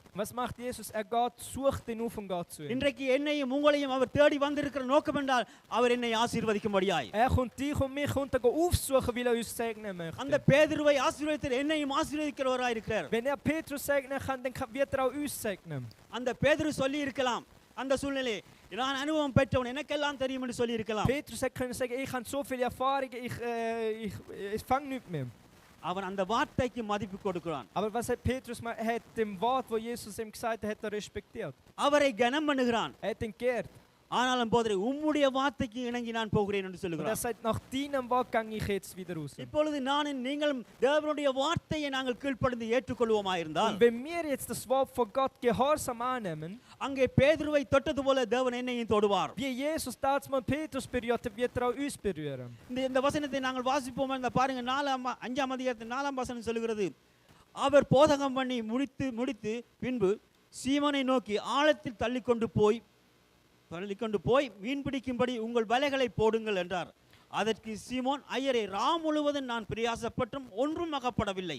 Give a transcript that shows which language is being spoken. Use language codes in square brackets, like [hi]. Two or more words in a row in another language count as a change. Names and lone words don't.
[de] Was macht Jesus? Er geht, sucht ihn auf und geht zu ihm. [ta] இன்றைக்கு என்னையும் உங்களையும் அவர் தேடி வந்திருக்கிற நோக்கம் என்றால் அவர் என்னை ஆசீர்வதிக்கும்படியாய். [de] Er kommt dich und mich und er aufsuchen, weil er uns segnen möchte. [ta] அந்த பேதுருவை ஆசீர்வதித்து என்னையும் ஆசீர்வதிக்கிறவராய் இருக்கிறார். [de] Wenn er Petrus segnen kann, dann wird er auch uns segnen. [ta] அந்த பேதுரு சொல்லி இருக்கலாம் அந்த சூழ்நிலை நான் அனுபவம் பெற்றவன் எனக்கெல்லாம் தெரியும் என்று சொல்லி இருக்கலாம். [de] Petrus hat können sagen, ich habe so viele Erfahrungen, ich fange nicht mehr. [ta] அவன் அந்த வார்த்தைக்கு மதிப்பு கொடுக்கிறான். [de] Aber was hat Petrus mal? Er hat dem Wort, wo Jesus ihm gesagt hat, er respektiert. [ta] அவரை கனம் பண்ணுகிறான். [de] Er hat ihn geehrt. [ta] ஆனாலும் போதே உம்முடைய வார்த்தைக்கு இணங்கி நான் போகிறேன் என்று [de] Und er [ta] சொல்லுகிறான். [de] sagt, nach deinem Wort gehe ich jetzt wieder raus. [ta] இப்பொழுது நானும் நீங்களும் தேவனுடைய வார்த்தையை நாங்கள் கீழ்ப்படிந்து ஏற்றுக்கொள்வோமா இருந்தால், [de] Und wenn wir jetzt das Wort von Gott gehorsam annehmen, [ta] அங்கே பேதுருவை தொட்டது போல தேவன் என்னையும் தொடுவார். [de] wie Jesus damals mal Petrus berührt hat, wird er auch uns berühren. [ta] இந்த வசனத்தை நாங்கள் வாசிப்போம். பாருங்க 5ஆம் அதிகாரத்தின் 4ஆம் வசனம் சொல்லுகிறது, அவர் போதகம் பண்ணி முடித்து பின்பு சீமோனை நோக்கி ஆழத்தில் தள்ளிக்கொண்டு போய் மீன் பிடிக்கும்படி உங்கள் வலைகளை போடுங்கள் என்றார். அதற்கு சீமோன், ஐயரே, ராம் முழுவதும் நான் பிரயாசப்பட்டும் ஒன்றும் அகப்படவில்லை.